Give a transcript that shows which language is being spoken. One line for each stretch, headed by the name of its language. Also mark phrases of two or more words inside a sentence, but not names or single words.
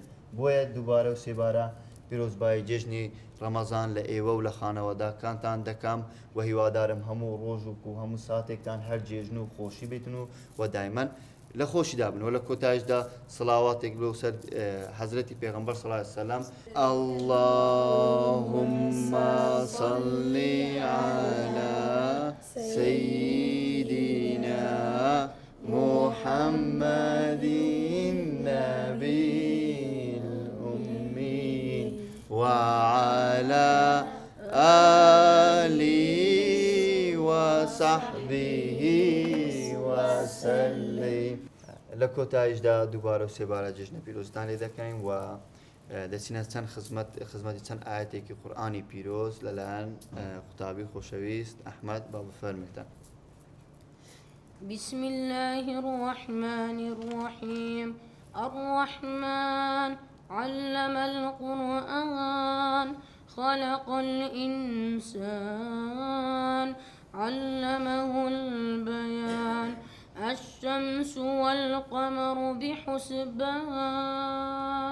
Central Kurdish: بۆیە دووبارە و سێبارە پیرۆزبایی جێژنی ڕەمەزان لە ئێوە و لە خانەوادەکانتان دەکەم و هیوادارم هەموو ڕۆژ و هەموو ساتێکتان هەر جێژن و خۆشی بیتن و دایمەن لە خۆشیدا بن و لە کۆتایشدا سڵاواتێک بۆ سەر حەزرەتی پێغەمبەر
Arabic: صلی الله عليه وسلم. اللهم صل على سيدنا محمد النبي الأمي وعلى آله وصحبه وسلم.
Central Kurdish: لە کۆتایشدا دووبارە و سێبارە جێژنە پیرۆزتان لێ دەکەین و دەچینە چەند خزمەتی چەند ئاەتێکی قورئانی پیرۆز لەلایەن قوتابی خۆشەویست ئەحمەد با بفەرمێتن.
Arabic: بسم الله الرحمن الرحيم. الرحمن علم القرآن خلق الإنسان علمه البيان الشمس والقمر بحسبان.